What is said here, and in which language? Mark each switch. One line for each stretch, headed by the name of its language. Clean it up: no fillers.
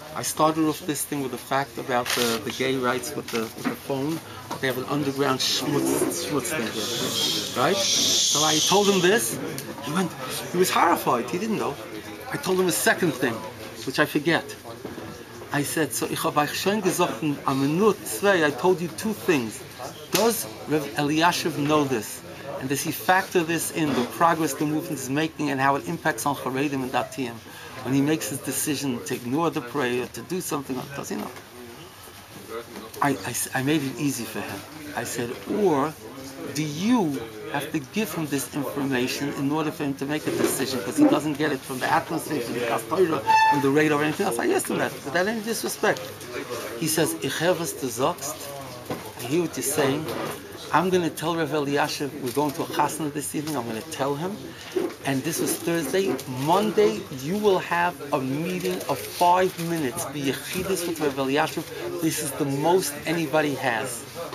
English: I started off this thing with the fact about the gay rights with the phone. They have an underground schmutz thing there, right? So I told him this. He was horrified. He didn't know. I told him a second thing, which I forget. I said,
Yiddish: so ich habe euch schon gesagt,
English: am Minute 2, I told you 2 things. Does Rev Eliashiv know this? And does he factor this in, the progress the movement is making and how it impacts on Charedim and Datiyim? When he makes his decision to ignore the prayer, to do something, does he know? I made it easy for him. I said, or do you have to give him this information in order for him to make a decision, because he doesn't get it from the atmosphere, from the Kastorah, from the radar or anything else? I asked him that, without any disrespect.
Yiddish: He says, ich habe es gesagt.
English: I hear what you're saying. I'm going to tell Rev Eliashiv, we're going to a chasna this evening, I'm going to tell him. And this was Thursday. Monday, you will have a meeting of 5 minutes. Be yechidus with Rev Eliashiv. This is the most anybody has.